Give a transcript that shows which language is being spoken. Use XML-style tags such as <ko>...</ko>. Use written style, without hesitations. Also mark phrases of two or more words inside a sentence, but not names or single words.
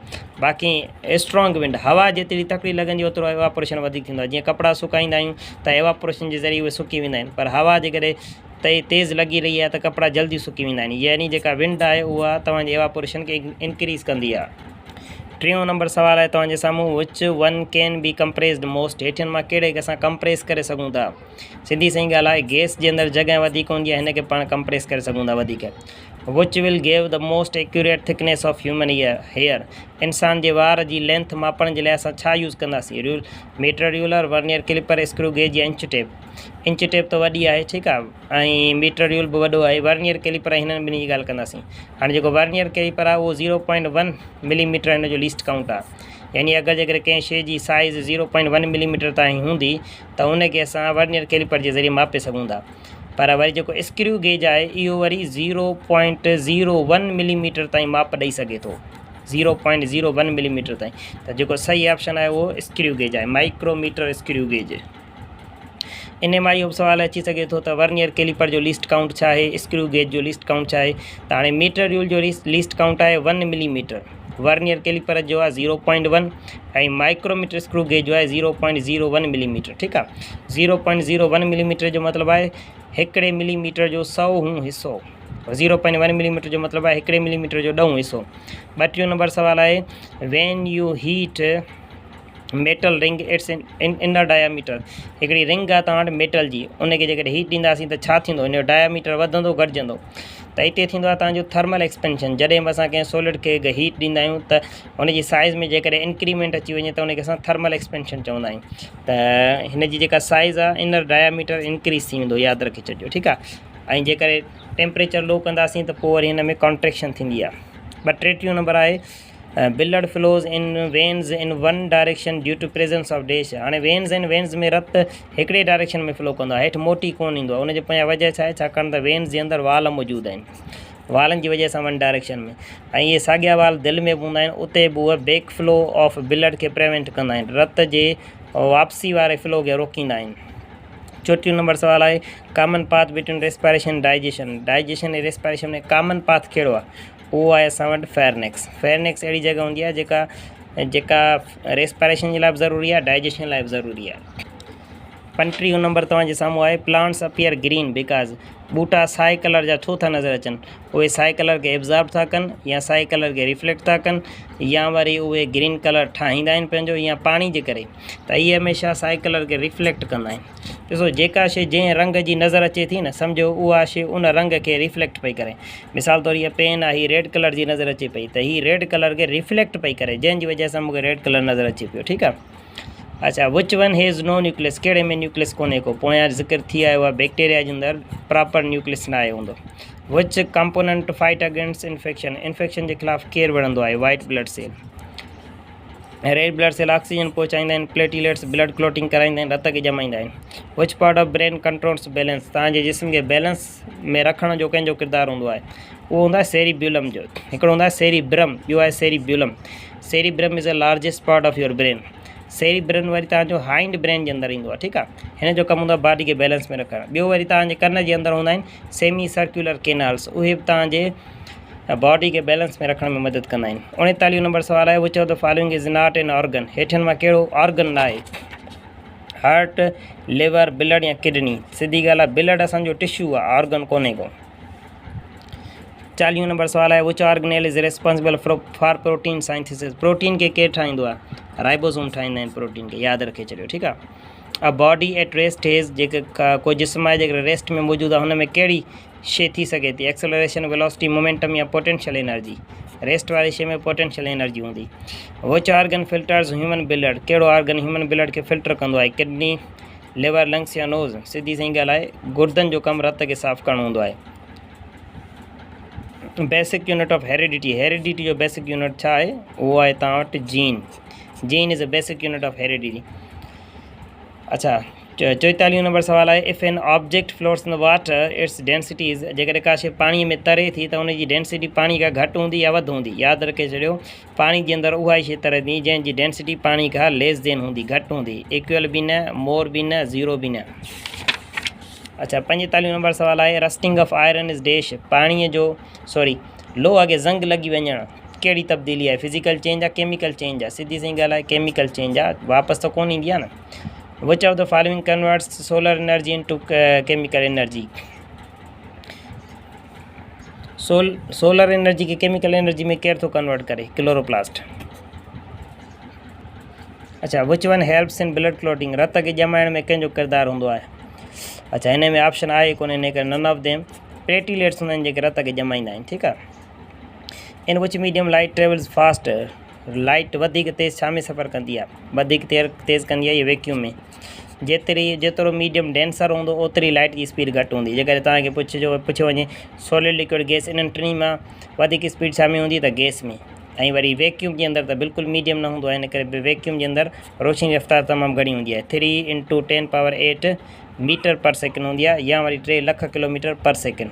<sd>बाक़ी</sd> <en>strong wind,</en> <sd>हवा जेतिरी तकड़ी लॻंदी ओतिरो एवापोरेशन वधीक थींदो आहे। जीअं कपिड़ा सुकाईंदा आहियूं त एवापोरेशन जे ज़रिए उहे सुकी वेंदा आहिनि, पर हवा जेकॾहिं तेज़ लॻी रही आहे त कपिड़ा जल्दी सुकी वेंदा आहिनि। यानी जेका विंड आहे उहा तव्हांजे एवापोरेशन खे इंक्रीज़ कंदी आहे। 3 नंबर सवाल आहे तव्हांजे साम्हूं</sd> <en>which one can be compressed most.</en> <sd>हेठियुनि मां कहिड़े खे असां कंप्रेस करे सघूं था? सिधी सही ॻाल्हि आहे, गैस जे अंदरि जॻह वधीक हूंदी आहे, हिनखे पाण कंप्रेस करे सघूं था वधीक।</sd> <en>which will give the most accurate thickness of human hair.</en> <sd>इंसान जे वार जी लेंथ मापण जे लाइ असां छा यूज़ कंदासीं?</sd> <en>meter ruler, vernier caliper, screw gauge या inch tape. inch tape</en> <sd>त वॾी आहे, ठीकु आहे, ऐं</sd> <en>meter rule</en> <sd>बि वॾो आहे।</sd> <en>vernier caliper</en> <sd>हिननि ॿिन्ही जी ॻाल्हि कंदासीं। हाणे जेको</sd> <en>vernier caliper</en> <sd>आहे उहो 0.1 मिलीमीटर हिन जो</sd> <en>least count</en> <sd>आहे। यानी अगरि जेकॾहिं कंहिं शइ जी साइज़ 0.1 मिलीमीटर ताईं हूंदी त उनखे असां</sd> <en>vernier caliper</en> <sd>जे ज़रिए मापे सघूं था। पर वरी जेको</sd> <en>screw gauge</en> <sd>आहे इहो वरी 0.01 मिलीमीटर ताईं माप ॾेई सघे थो, 0.01 मिलीमीटर ताईं। त जेको सही ऑप्शन आहे उहो</sd> <en>screw gauge</en> <sd>आहे,</sd> <en>micrometer screw gauge.</en> <sd>इन मां इहो सवाल अची सघे थो त</sd> <en>vernier caliper</en> <sd>जो</sd> <en>least count</en> <sd>छा आहे,</sd> <en>screw gauge</en> <sd>जो</sd> <en>least count</en> <sd>छा आहे? त हाणे</sd> <en>meter rule</en> <sd>जो</sd> <en>least count</en> <sd>आहे 1 मिलीमीटर,</sd> <en>vernier caliper</en> <sd>जो आहे 0.1 ऐं</sd> <en>micrometer screw gauge</en> <sd>जो आहे 0.01 मिलीमीटर, ठीकु आहे। 0.01 मिलीमीटर जो मतिलबु आहे हिकिड़े मिलीमीटर जो 100 हिसो, 0.1 मिलीमीटर जो मतिलबु आहे 1 मिलीमीटर जो 10 हिसो। 32 नंबर सवाल आहे</sd> <en>when you heat metal ring its inner diameter.</en> <sd>हिकिड़ी रिंग आहे तव्हां वटि मेटल जी, उनखे जेकॾहिं हीट ॾींदासीं त छा थींदो, हिन जो डायामीटर वधंदो घटिजंदो। त हिते थींदो आहे तव्हांजो</sd> <en>thermal expansion.</en> <sd>जॾहिं बि असां कंहिं सॉलिड खे हीट ॾींदा आहियूं त हुनजी साइज़ में जेकॾहिं इंक्रीमेंट अची वञे त हुनखे असां</sd> <en>thermal expansion</en> <sd>चवंदा आहियूं। त हिन जी जेका साइज़ आहे</sd> <en>inner diameter</en> <sd>इंक्रीज़ थी वेंदो, यादि रखी छॾिजो, ठीकु आहे। ऐं जेकॾहिं</sd> <en>temperature low</en> <sd>कंदासीं त पोइ वरी हिन में कॉन्ट्रेक्शन थींदी आहे। 32 नंबर आहे</sd> <en>blood flows in veins in one direction due to presence of dash.</en> <sd>हाणे वेन्स आहिनि, वेन्स में रत हिकिड़े डायरेक्शन में फ्लो कंदो आहे, हेठि मोटी कोन ईंदो आहे। उनजे पोयां वजह छा आहे, छाकाणि त वेन्स जे अंदरि वाल मौजूदु आहिनि, वालनि जी वजह सां</sd> <en>one direction</en> <sd>में। ऐं इहे साॻिया वाल दिलि में बि हूंदा आहिनि, उते बि उहे</sd> <en>back flow of blood</en> <sd>खे प्रिवेंट कंदा आहिनि, रत जे वापसी वारे फ्लो खे रोकींदा आहिनि। 34 नंबर सवाल आहे</sd> <en>common path between respiration digestion.</en> <sd>डाइजेशन ऐं रेस्पायरेशन में</sd> <en>common path</en> <sd>कहिड़ो आहे, उहो आहे असां वटि फेरनेक्स। फेरनेक्स अहिड़ी जॻह हूंदी आहे जेका रेस्पायरेशन जे लाइ बि ज़रूरी आहे, डाइजेशन लाइ बि ज़रूरी आहे। 35 नंबर तव्हांजे साम्हूं आहे</sd> <en>plants appear green because.</en> <sd>ॿूटा साए कलर जा छो था नज़र अचनि, उहे साए कलर खे एब्ज़ॉर्ब था कनि या साए कलर खे रिफ्लेक्ट था कनि या वरी उहे</sd> <en>green color</en> <sd>ठाहींदा आहिनि पंहिंजो या पाणी जे करे, त इहे हमेशह साए कलर खे रिफ्लेक्ट कंदा आहिनि। ॾिसो जेका शइ जंहिं रंग जी नज़र अचे थी न, सम्झो उहा शइ उन रंग खे रिफ्लेक्ट पई करे। मिसाल तौरु हीअ पेन आहे, हीअ</sd> <en>red color</en> <sd>जी नज़र अचे पई, त हीअ</sd> <en>red color</en> <sd>खे रिफ्लेक्ट पई करे, जंहिंजी वजह सां मूंखे</sd> <en>red color</en> <sd>नज़र अचे पियो, ठीकु आहे। अच्छा,</sd> <en>which one has no nucleus,</en> <sd>कहिड़े में न्यूक्लियस कोन्हे को, पोयां ज़िक्र थी आयो आहे बैक्टीरिया जे अंदरि</sd> <en>proper nucleus</en> <sd>न आयो हूंदो।</sd> <en>which component fight against infection,</en> <sd>इन्फेक्शन जे ख़िलाफ़ु केरु विढ़ंदो आहे,</sd> <en>white blood cell. red blood cell</en> <sd>ऑक्सीजन पहुचाईंदा आहिनि, प्लेटलेट्स</sd> <en>blood clotting</en> <sd>कराईंदा आहिनि, रत खे ॼमाईंदा आहिनि।</sd> <en>which part of brain controls balance,</en> <sd>तव्हांजे जिस्म खे बैलेंस में रखण जो कंहिंजो किरदारु हूंदो आहे, उहो हूंदो आहे सेरिब्यूलम जो। हिकिड़ो हूंदो आहे सेरिब्रम, ॿियो आहे सेरिब्यूलम।</sd> <en>cerebrum is the largest part of your brain.</en> <sd>सेरिब्रम वरी तव्हांजो</sd> <en>hind brain</en> <sd>जे अंदरि ईंदो आहे, ठीकु आहे। हिन जो कमु हूंदो आहे बॉडी खे बैलेंस में रखणु। ॿियो वरी तव्हांजे कन जे अंदरि हूंदा आहिनि</sd> <en>semi circular canals,</en> <sd>उहे बि तव्हांजे बॉडी खे बैलेंस में रखण में मदद कंदा आहिनि। 39 नंबर सवाल आहे</sd> <en>which of the following is not an organ.</en> <sd>हेठिन मां कहिड़ो ऑर्गन न आहे,</sd> <en>heart, liver, blood या किडनी।</en> <sd>सिधी ॻाल्हि आहे, ब्लड असांजो टिश्यू आहे, ऑर्गन कोन्हे को। 40 नंबर सवाल आहे</sd> <en>which organelle is responsible for protein synthesis.</en> <sd>प्रोटीन खे केरु ठाहींदो आहे, राइबोसोम ठाहींदा आहिनि प्रोटीन खे, यादि रखे छॾियो, ठीकु आहे।</sd> <en>a body at rest has,</en> <sd>जेका कोई जिस्म आहे जेकर रेस्ट में मौजूदु आहे, हुन में कहिड़ी शइ थी सघे थी,</sd> <en>acceleration, velocity, momentum या potential energy.</en> <sd>रेस्ट वारी शइ में</sd> <en>potential energy</en> <sd>हूंदी।</sd> <en>which organ filters human blood,</en> <sd>कहिड़ो ऑर्गन</sd> <en>human blood</en> <sd>खे फिल्टर कंदो आहे,</sd> <en>kidney, liver, lungs या नोज़।</en> <sd>सिधी सही ॻाल्हि आहे, गुर्दनि जो कमु रत खे साफ़ु करणो हूंदो आहे।</sd> <en>basic unit of heredity,</en> <sd>हेरिडिटी जो</sd> <en>basic unit</en> <sd>छा आहे, उहो आहे तव्हां वटि जीन।</sd> <en>gene is a basic unit of heredity.</en> <sd>अच्छा, 44 नंबर सवाल आहे</sd> <en>if an object floats in the water its density is.</en> <sd>जेकॾहिं का शइ पाणीअ में तरे थी त हुनजी डेंसिटी पाणी खां घटि हूंदी या वधि हूंदी। यादि रखे छॾियो, पाणी जे अंदरि उहा ई शइ तरे थी जंहिंजी डेंसिटी पाणी खां</sd> <en>less than</en> <sd>हूंदी, घटि हूंदी, इक्वल बि न, मोर बि न, ज़ीरो बि न। अच्छा, 45 नंबर सवाल आहे</sd> <en>rusting of iron is dash.</en> <sd>पाणीअ जो लोह खे ज़ंग लॻी वञणु कहिड़ी तब्दीली आहे,</sd> <en>physical change</en> <sd>आहे,</sd> <en>chemical change</en> <sd>आहे। सिधी सही ॻाल्हि आहे,</sd> <en>chemical change</en> <sd>आहे, वापसि त कोन ईंदी आहे न।</sd> <en>which of the following converts solar energy in to chemical energy. solar energy</en> <sd>खे</sd> <en>chemical energy</en> <sd>में केरु थो कन्वर्ट करे, क्लोरोप्लास्ट।</sd> <en>अच्छा, which one helps in blood clotting,</en> <sd>रत खे ॼमाइण में कंहिंजो किरदारु हूंदो आहे। अच्छा, हिन में ऑप्शन आहे कोन्हे, इन करे</sd> <en>none of them.</en> <sd>प्लेटलेट्स हूंदा आहिनि जेके रत खे ॼमाईंदा आहिनि, ठीकु आहे।</sd> <en>in which medium light travels fast,</en> <sd>लाइट वधीक तेज़ छा में सफ़र कंदी आहे, वधीक तेज़ कंदी आहे इहा वैक्यूम में। जेतिरो</sd> <en>medium denser</en> <sd>हूंदो ओतिरी लाइट जी स्पीड घटि हूंदी। जेकॾहिं तव्हांखे पुछियो वञे</sd> <en>solid, liquid, gas,</en> <sd>इन्हनि टिनी मां वधीक स्पीड छा में हूंदी, त गैस में। ऐं वरी वैक्यूम जे अंदरि त बिल्कुलु मीडियम न हूंदो आहे, इन करे वैक्यूम जे अंदरि रोशनी रफ़्तार तमामु घणी हूंदी आहे, 3 × 10⁸</sd> <en>meter per second</en> <sd>हूंदी आहे, या वरी 3 लख</sd> <en>kilometer per second.</en>